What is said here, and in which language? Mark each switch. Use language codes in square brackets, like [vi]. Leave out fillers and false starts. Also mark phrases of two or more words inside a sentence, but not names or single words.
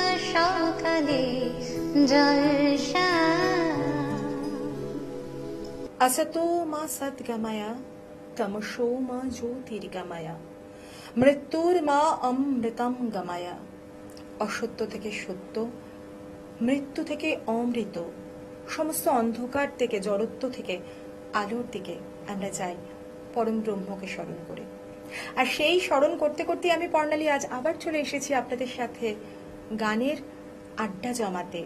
[bn] সকালে জলসা। [sa] असतो मा सद्गमय तमसो मा ज्योतिर्गमय মৃত্যুর মা অমৃতম গময়। [bn] অসত্য থেকে সত্য, মৃত্যু থেকে অমৃত, সমস্ত অন্ধকার থেকে, জড়ত্ব থেকে আলোর দিকে আমরা যাই পরম ব্রহ্মকে স্মরণ করে। আর সেই স্মরণ করতে করতে আমি পর্ণালী আজ আবার চলে এসেছি আপনাদের সাথে গানের আড্ডা জমাতে।